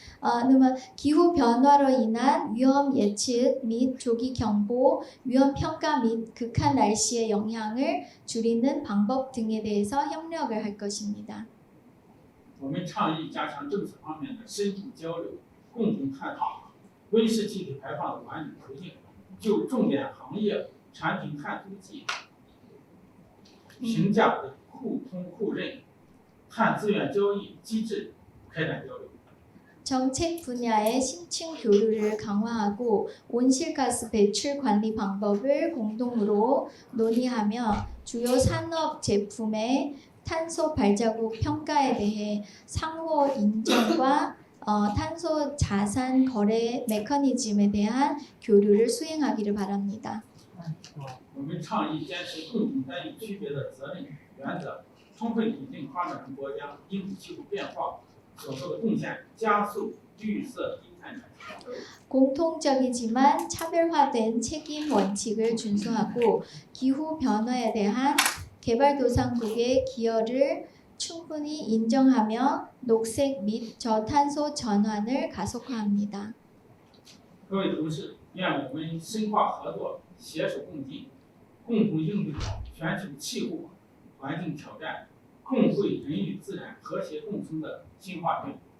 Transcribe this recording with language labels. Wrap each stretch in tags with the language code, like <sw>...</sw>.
<ko>那么 기후 변화로 인한 위험 예측 및 조기 경보, 위험 평가 및 극한 날씨의 영향을 줄이는 방법 등에 대해서 협력을 할 것입니다.</ko> <zh>我们倡议加强政策方面的深度交流，共同探讨温室气体排放的管理途径，就重点行业产品碳足迹评价的互通互认、碳资源交易机制开展交流。</zh> <ko>정책 분야의 심층 교류를 강화하고 온실가스 배출 관리 방법을 공동으로 논의하며 주요 산업 제품의 탄소 발자국 평가에 대해 상호 인정과 탄소 자산 거래 메커니즘에 대한 교류를 수행하기를 바랍니다.</ko> <zh>我们倡议坚持共同担与区别的责任原则，充分肯定发展中国家应对气候变化所做的贡献，加速绿色低碳转型。</zh> <ko>공통적이지만 차별화된 책임 원칙을 준수하고 기후 변화에 대한 개발도상국의 기여를 충분히 인정하며 녹색 및 저탄소 전환을 가속화합니다.</ko> <zh>各位同事，愿我们深化合作，携手共进，共同应对好全球气候环境挑战，共绘人与自然和谐共生的新画卷。</zh>